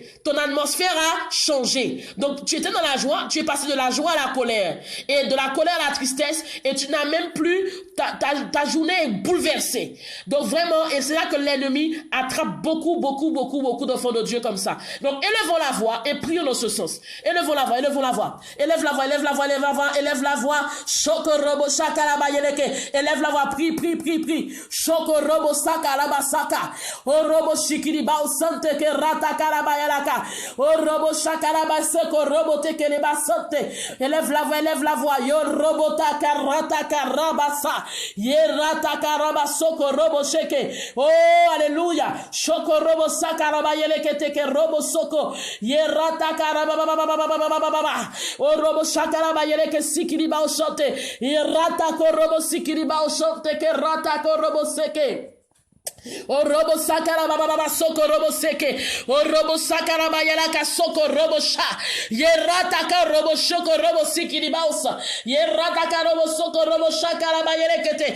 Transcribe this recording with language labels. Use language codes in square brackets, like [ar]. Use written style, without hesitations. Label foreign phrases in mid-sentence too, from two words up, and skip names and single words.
[fr] Ton atmosphère a changé. Donc tu étais dans la joie, tu es passé de la joie à la colère et de la colère à la tristesse et tu n'as même plus ta journée est bouleversée. Donc vraiment, et c'est là que l'ennemi attrape beaucoup d'enfants de Dieu comme ça. Donc élevons la voix et prions dans ce sens. Élevons la voix. Élève la voix. Shokorobo shakaraba yeleke. Élève la voix, prie. Shokorobo sakaraba saka. Orobo shikiri ba sante ke rata karaba yalaka. Orobo shakaraba seko robo teke le ba sante. Élève la voix. Yo robo takarata karaba sa. Yerata karaba soko robo sheke. Oh alléluia. Shokorobo sakaraba yeleke teke robo soko. Yerata karaba o robo shakaraba yeleke sikiri ba oshante. Yerata ko robo sikiri ba oshante ke rata ko robo seke. O robo sakara baba soko robo seke. O robo sakara bayala ka soko robo sha. Yerata ka robo shoko robo sikiri bausa. Yerata ka robo soko robo shakara bayele kete.